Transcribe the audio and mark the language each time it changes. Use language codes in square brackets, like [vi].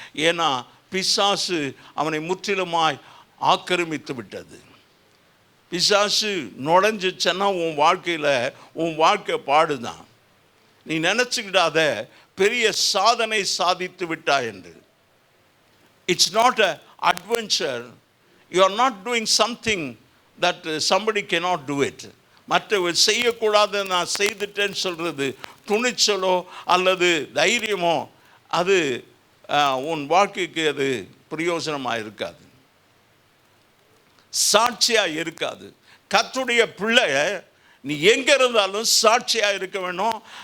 [ta] ஏன்னா பிசாசு அவனை முற்றிலுமாய் ஆக்கிரமித்து விட்டது. பிசாசு நுழைஞ்சிச்சன்னா உன் வாழ்க்கையில் உன் வாழ்க்கை பாடுதான். நீ நினச்சிக்கிடாத பெரிய சாதனை சாதித்து விட்டா என்று. [en] It's not a adventure. You are not doing something that somebody cannot do it. [ta] மற்றவர் செய்யக்கூடாது நான் செய்துட்டேன்னு சொல்கிறது துணிச்சலோ அல்லது தைரியமோ, அது உன் வாழ்க்கைக்கு அது பிரயோஜனமாக இருக்காது, சாட்சியாக இருக்காது. கர்த்தருடைய பிள்ளை நீ எங்கே இருந்தாலும் சாட்சியாக இருக்க வேணும்.